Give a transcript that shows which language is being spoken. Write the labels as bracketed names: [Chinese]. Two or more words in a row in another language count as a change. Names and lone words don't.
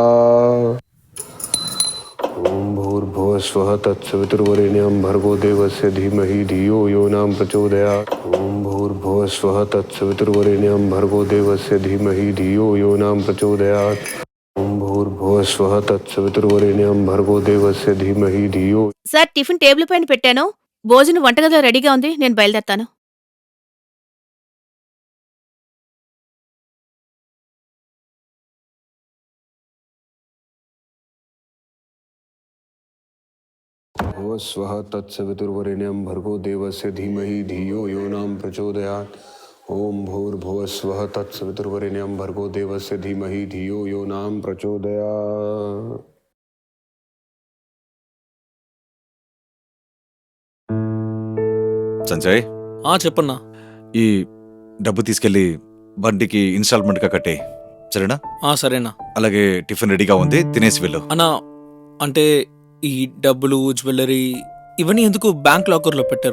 [Sanskrit] ॐ भूर्भुवः स्वः तत्सवितुर्वरेण्यं भर्गो देवस्य धीमहि धियो यो न प्रचोदयात्। ॐ भूर्भुवः स्वः तत्सवितुर्वरेण्यं भर्गो देवस्य धीमहि धियो यो न प्रचोदयात्। ॐ भूर्भुवः स्वः तत्सवितुर्वरेण्यं भर्गो देवस्य धीमहि धियो। [Telugu] సార్ [English] tiffin table [Telugu] పైన పెట్టాను. భోజనం వంటగదిలో రెడీగా ఉంది. నేను బయలుదేరతాను. [Sanskrit] भुवः स्वः तत्सवितुर्वरेण्यं भर्गो देवस्य धीमहि धियो यो न प्रचोदयात्। ओम भूर्भुवः स्वः तत्सवितुर्वरेण्यं भर्गो देवस्य धीमहि धियो यो न प्रचोदयात्। [Telugu] సంజయ్, చెప్పన్నా. ఈ డబ్బు తీసుకెళ్లి బండికి ఇన్స్టాల్మెంట్ గా కట్టే, సరేనా? సరేనా. అలాగే టిఫిన్ రెడీగా ఉంది, తినేసి వెళ్ళు. అన్నా, అంటే ఈ డబ్బులు, జ్యువెలరీ ఇవన్నీ ఎందుకు [English] bank lockerలో [Telugu] పెట్టారు?